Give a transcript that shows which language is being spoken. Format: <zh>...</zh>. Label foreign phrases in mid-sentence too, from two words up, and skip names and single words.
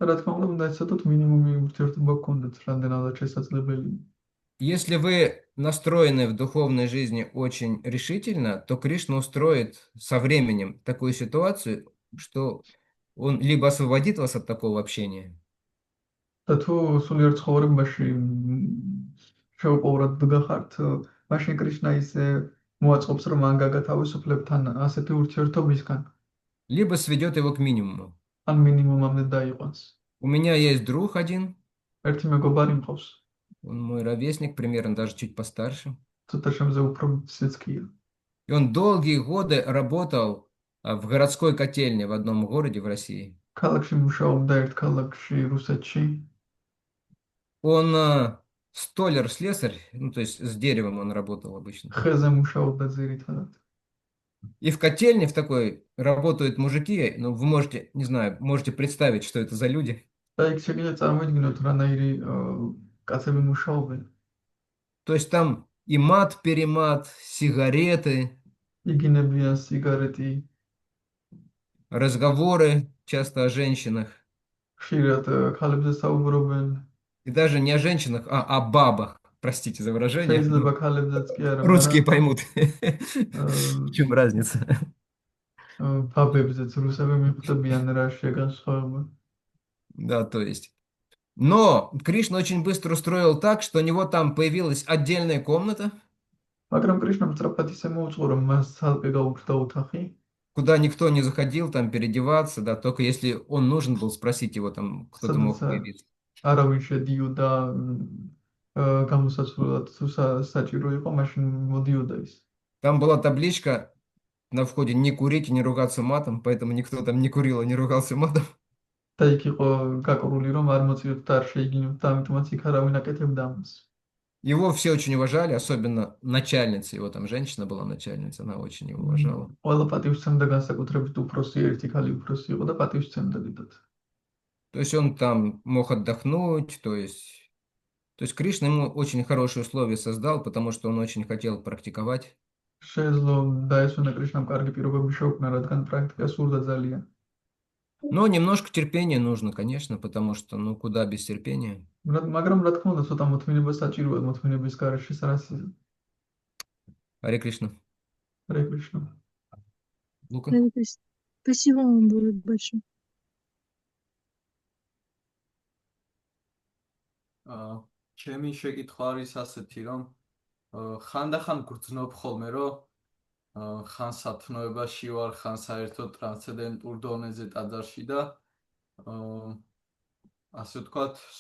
<ru>Если вы настроены в духовной жизни очень решительно, то Кришна устроит со временем такую ситуацию, что он либо освободит вас от такого общения, либо сведет его к минимуму. У меня есть друг один, Он мой ровесник, примерно даже чуть постарше.</ru> <ka>ცოტა შემზე უფრო მცირეც კი.</ka> <ru>И он долгие годы работал в городской котельне в одном городе в России.</ru> <ka>ქალაქში მუშაობდა ერთ ქალაქში რუსეთში.</ka> <ru>Он столяр-слесарь, ну, то есть с деревом он работал обычно.</ru> <ka>ხეზე მუშაობდა ძირითადად.</ka> <ru>И в котельне в такой работают мужики, ну, вы можете, не знаю, можете представить, что это за люди.</ru> <ka>და იქ შეგიძლიათ წარმოიდგინოთ რანაირი კაცები მუშაობენ.</ka> <ru>То есть там и мат-перемат, сигареты,</ru> <ka>იგინებიან სიგარეტი,</ka> <ru>разговоры часто о женщинах.</ru> <ka>ხშირად ქალებზე საუბრობენ.</ka> <ru>И даже не о женщинах, а о бабах. Простите за выражение.</ru> <ka>შეიძლება ქალებზეც კი არა,</ka> <ru>Русские поймут.</ru> <ka>მაგრამ</ka> <ru>В чем разница?</ru> <ka>ბაბებზეც რუსები მიხვდებიან რა შეგან სხვაობა.</ka> <ru>Да, то есть. Но Кришна очень быстро устроил так, что у него там появилась отдельная комната,</ru> <ka>მაგრამ კრიშნამ სწრაფად ისე მოუწყო, რომ მას ცალკე გაუჩნდა ოთახი,</ka> <ru>куда никто не заходил там переодеваться, да, только если он нужен был спросить его, там кто-то мог</ru> <ka>სადაც</ka> <ru>появиться.</ru> <ka>არავინ შედიოდა გამოსაცვლელად თუ საჭირო იყო, მაშინ მოდიოდა ის.</ka> <ru>Там была табличка на входе «Не курить и не ругаться матом», поэтому никто там не курил и не ругался матом.</ru> <ka>და იქ იყო გაკრული, რომ არ მოწიოთ და არ შეიგინოთ, ამიტომაც იქ არავინ აკეთებდა ამას.</ka> <ru>Его все очень уважали, особенно начальница, его там женщина была начальница, она очень его уважала.</ru> <ka>ყველა პატივსცემდა, განსაკუთრებით უფროსი ერთი ქალი უფროსი იყო და პატივსცემდა დიდად.</ka> <ru>То есть он там мог отдохнуть, то есть Кришна ему очень хорошие условия создал, потому что он очень хотел практиковать.</ru> <ka>შეეძლო დაესვენა კრიშნამ კარგი პირობები შეუქმნა, რადგან პრაქტიკა სურდა ძალიან.</ka> <ru>Но немножко терпения нужно, конечно, потому что, ну, куда без терпения.</ru> <ka>მაგრამ რა თქმა უნდა, ცოტა მოთმინება საჭიროა, მოთმინების გარეშე სარასიზმ.</ka> <ru>Харе Кришна.</ru> <ka>ჰარე კრიშნა.</ka> <ru>Лука. Спасибо вам большое.</ru> <ka>ჩემი შეკითხვა არის ასეთი, რომ ხანდახან გრძნობ ხოლმე, რომ ხან სათნოებაში ვარ, ხან საერთოდ ტრანსცენდენტურ დონეზე ტაძარში და ასე ვთქვათ,</ka>